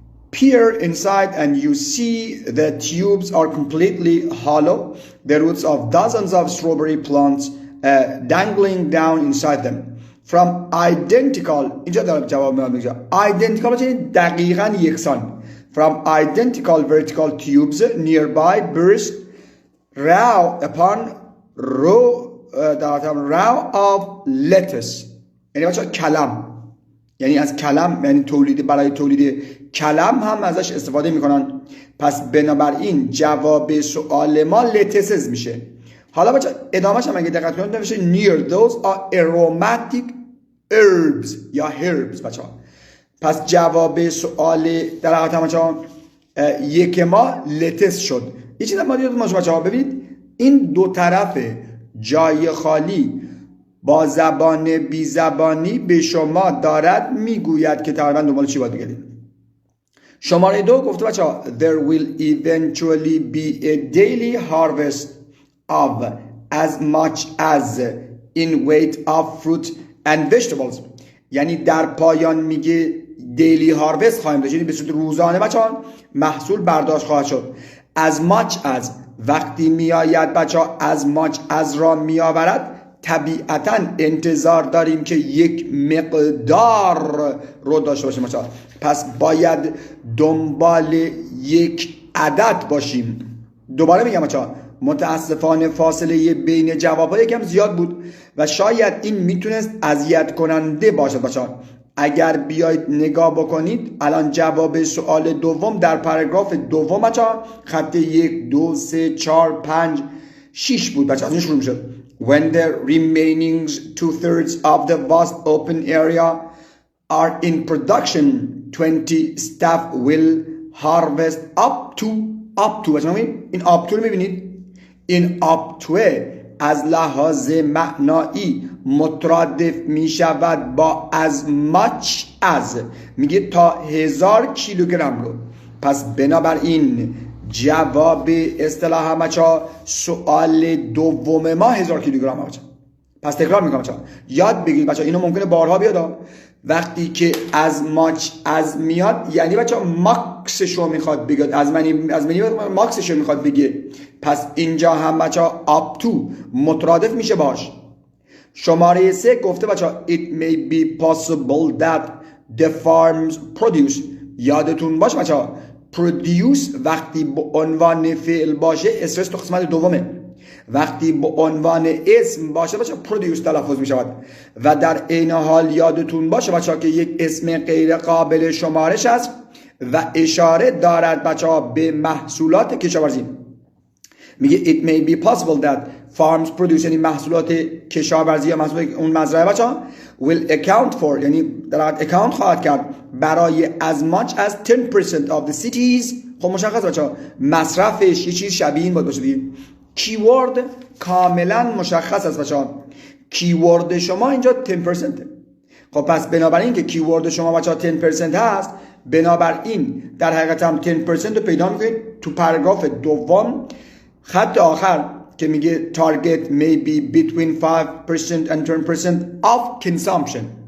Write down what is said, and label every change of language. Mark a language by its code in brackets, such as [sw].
[en] Peer inside and you see the tubes are completely hollow. The roots of dozens of strawberry plants dangling down inside them. From identical [fa] اینجا دارم جواب میدم. [en] Identical [fa] یعنی دقیقاً یکسان. [en] From identical vertical tubes nearby burst row upon row of lettuce. [fa] یعنی بچه کلم، یعنی از کلم، یعنی برای تولید کلم هم ازش استفاده میکنن. پس بنابراین جواب سوال ما lettuces میشه. حالا بچه ادامهش هم اگه دقت کنید نوشته [en] near those are aromatic herbs [fa] یا herbs بچه ها. پس جواب سوال در حقیقت بچه ها یک ما lettuce شد. یه چیز ما دیدم بچه ها، ببینید این دو طرف جای خالی با زبان بی زبانی به شما دارد میگوید که تقریبا دنبال چی باید بگردید. شماره 2 گفته بچه ها [en] there will eventually be a daily harvest of as much as in weight of fruit and vegetables. [fa] یعنی در پایان میگه [en] daily harvest [fa] خواهیم داشت، یعنی به صورت روزانه بچه ها محصول برداشت خواهد شد. [en] as much as [fa] وقتی میآید بچه ها as much as را میآورد، طبیعتا انتظار داریم که یک مقدار رو داشته باشیم بچه ها. پس باید دنبال یک عدد باشیم. دوباره میگم بچه ها متاسفانه فاصله بین جواب‌ها یکم زیاد بود و شاید این میتونست اذیت کننده باشد بچه ها. اگر بیاید نگاه بکنید الان جواب سوال دوم در پاراگراف دوم بچه ها خط 1 2 3 4 5 6 بود بچه ها. از این شروع میشد. [en] When the remaining 2/3 of the vast open area are in production, 20 staff will harvest up to [fa] بچه ها این up to رو میبینید؟ این up to از لحاظ معنایی مترادف می شود با as much as، میگه تا 1000 کیلوگرم رو. پس بنابراین جواب اصطلاح بچه‌ها سوال دوم ما 1000 کیلوگرم بچه‌ها. پس تکرار میکنم بچه‌ها یاد بگیرید بچه‌ها، اینو ممکنه بارها بیاد. وقتی که از ماچ از میاد یعنی بچه‌ها ماکسش رو میخواد بگید، از منی ماکسش رو میخواد بگه. پس اینجا هم بچه‌ها up to مترادف میشه باش. شماره 3 گفته بچه‌ها [en] it may be possible that the farms produce. [fa] یادتون باشه بچه‌ها produce وقتی به عنوان فعل باشه استرس تو قسمت دومه، وقتی به عنوان اسم باشه بچه produce تلفظ می شود. و در عین حال یادتون باشه بچه که یک اسم غیر قابل شمارش است و اشاره دارد بچه به محصولات کشاورزی. میگه [en] it may be possible that farms produce [fa] یعنی محصولات کشاورزی یا محصولات اون مزرعه بچه [en] will account for [fa] یعنی در [en] account [fa] خواهد کرد برای [en] as much as 10% of the cities. [fa] خب مشخص بچه مصرفش یه چیز شبیه این باید باشه دیگه. کیورد کاملا مشخص است بچه ها، کیورد شما اینجا 10%. خب پس بنابراین که کیورد شما بچه ها 10% هست، بنابراین در حقیقت هم 10% رو پیدا میکنید تو پاراگراف دوم خط آخر که میگه [en] target may be between 5% and 10% of consumption.